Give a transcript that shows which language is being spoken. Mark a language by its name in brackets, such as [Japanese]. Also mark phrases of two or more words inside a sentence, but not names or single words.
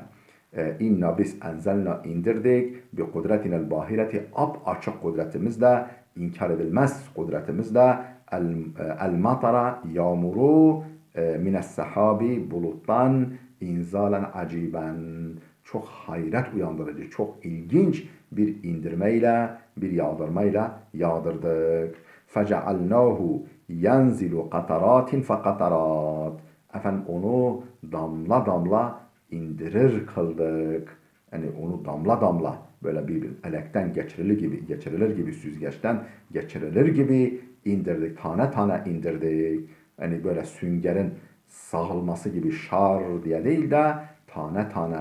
[Turkish] İnna biz enzelna indirdik [Arabic] بقدرتنا الباهرة, [Turkish] açık kudretimizle, inkar edilmez kudretimizle, [Arabic] المطر [Turkish] yağmuru, [Arabic] من السحاب [Turkish] buluttan, [Arabic] إنزالا عجيبا, [Turkish] çok hayret uyandırıcı, çok ilginç bir indirmeyle, bir yağdırmayla yağdırdık. [Arabic] فَجَعَلْنَاهُ يَنْزِلُ قَطَرَاتٍ فَقَطَرَاتٍ. [Turkish] Onu damla damla indirir kıldık. Yani onu damla damla böyle bir elekten geçirilir gibi süzgeçten geçirilir gibi indirdik. Tane tane indirdik. Hani böyle süngerin sağılması gibi şar diye değil de tane tane.